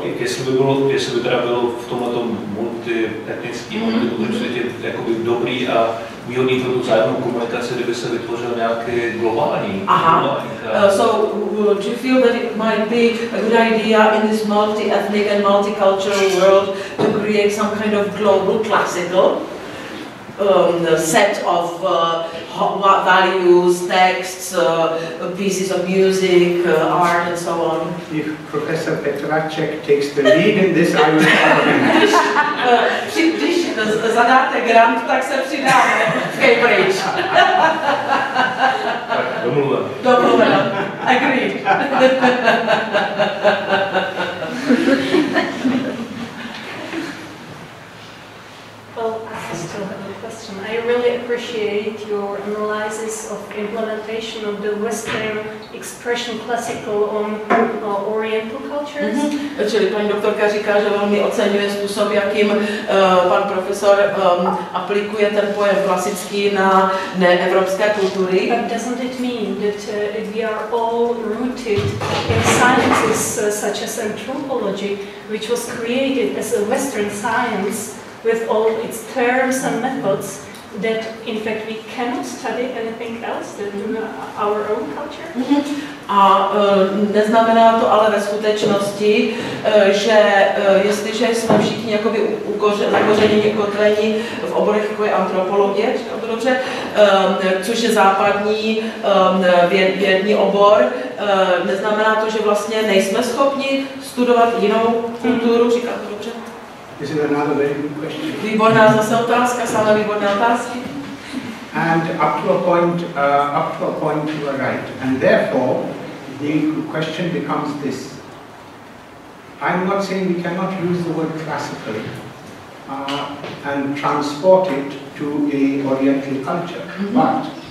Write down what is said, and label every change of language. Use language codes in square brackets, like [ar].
[cs] Jestli by teda bylo v tomhletom multietnickém, multikulturním světě jakoby dobrý a výhodný pro tu vzájemnou komunikaci, kdyby se vytvořil nějaký globální. [en] So would you feel that it might be a good idea in this multi-ethnic and multicultural world to create some kind of global classical set of values, texts, pieces of music, art and so on? If Professor Petracek takes the lead in this, I will follow him. [cs] Když zadáte grant, tak se přidáme v Cambridge. Domluveno. [en] Agreed. Well, I still have a question. I really appreciate your analysis of implementation of the Western expression classical on Oriental cultures. [cs] Čili paní doktorka říká, že velmi oceňuje způsob, jakým pan profesor aplikuje ten pojem klasický na neevropské kultury. [en] But doesn't it mean that we are all rooted in sciences such as anthropology, which was created as a Western science with all its terms and methods, that in fact we cannot study anything else than our own culture? [cs] A neznamená to ale ve skutečnosti, že jestliže jsme všichni jakoby zakořeněni, kotveni v oborech, jako je antropologie, říkám to dobře, což je západní vědní obor, neznamená to, že vlastně nejsme schopni studovat jinou kulturu, říkám to dobře? [en] This is another very good question. [cs] Výborná zase otázka, samé výborné otázky. [en] And up to a point you are right. And therefore, the question becomes this. I'm not saying we cannot use the word classically and transport it to a Oriental culture, but